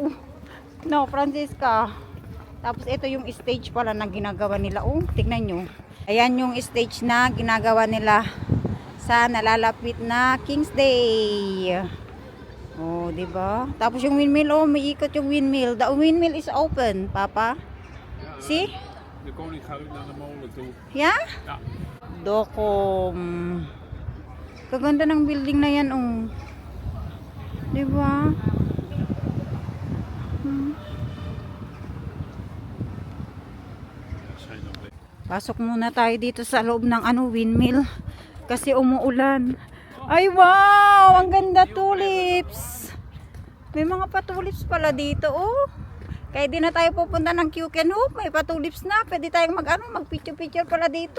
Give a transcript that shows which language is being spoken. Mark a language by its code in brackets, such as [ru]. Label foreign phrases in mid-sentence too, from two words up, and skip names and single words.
[en] No, Francisca. [tl] Tapos ito yung stage pala na ginagawa nila. Tignan nyo. Ayan yung stage na ginagawa nila sa nalalapit na King's Day. Di ba? Tapos yung windmill, may ikot yung windmill. [en] The windmill is open, Papa. See? [nl] De koning gaat ook naar de molen toe. [en] Yeah? [nl] Ja. Docom. [tl] Kaganda ng building na yan, Diba? [nl] Zijn dan weer. [tl] Pasok muna tayo dito sa loob ng windmill. Kasi umuulan. Ay, wow! Ang ganda, tulips! May mga patulips pala dito, Kaya di na tayo pupunta ng Q-Can-Hoop. May patulips na. Pwede tayong mag-picture-picture pala dito.